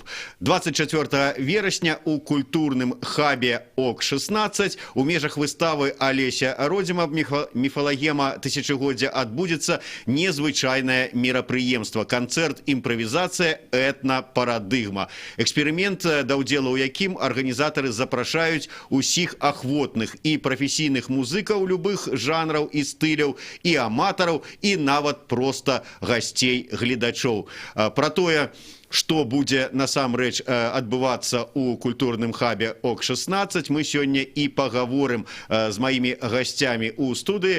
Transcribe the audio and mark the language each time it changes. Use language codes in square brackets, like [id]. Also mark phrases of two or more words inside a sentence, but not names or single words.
[uk] 24 вересня у культурному хабі ОК-16 у межах вистави Олеся Родима «Міфологема тисячогоддя» відбудеться незвичайне мероприємство – концерт-імпровізація «Етнопарадигма». [be] Експеримент да удзелу у якім арганізатары запрашаюць усіх ахвотных і прафесійных музыкаў любых жанраў і стыляў, і аматараў, і нават проста гасцей гледачоў. Пра тое, што будзе насамрэч адбывацца ў культурным хабе ОК-16, мы сёння і пагаворым з маімі гасцямі ў студыі.